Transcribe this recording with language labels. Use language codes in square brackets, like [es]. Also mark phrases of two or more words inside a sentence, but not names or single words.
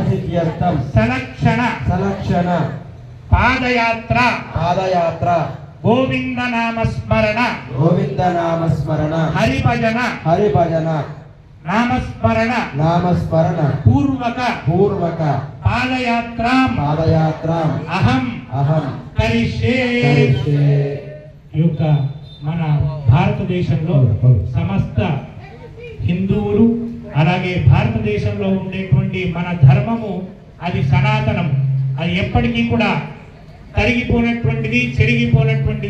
[sa] सलक्षण पादयात्रा गोविंद नाम स्मरण हरिभजन नामस्मरण पूर्वक पादयात्रा अहम करिष्ये [te] యొక్క మన భారతదేశంలో సమస్త హిందువులు అలాగే భారతదేశంలో ఉండేటువంటి మన ధర్మము అది సనాతనం, అది ఎప్పటికీ కూడా తరిగిపోయినటువంటిది, చెరిగిపోయినటువంటిది.